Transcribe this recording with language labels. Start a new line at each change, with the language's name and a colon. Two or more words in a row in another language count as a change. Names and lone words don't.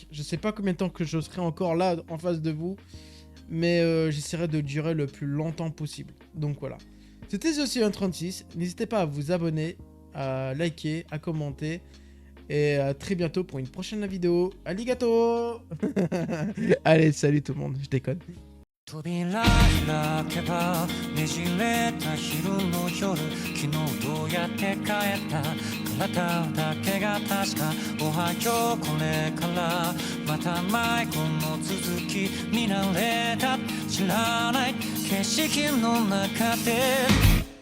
French: Je sais pas combien de temps que je serai encore là en face de vous. Mais j'essaierai de durer le plus longtemps possible. Donc voilà. C'était The36. N'hésitez pas à vous abonner, à liker, à commenter. Et à très bientôt pour une prochaine vidéo. Arigato. Allez, salut tout le monde. Je déconne.
Japanese: 扉開けばねじれた昼の夜昨日どうやって帰った体だけが確かおはようこれからまた迷子の続き見慣れた知らない景色の中で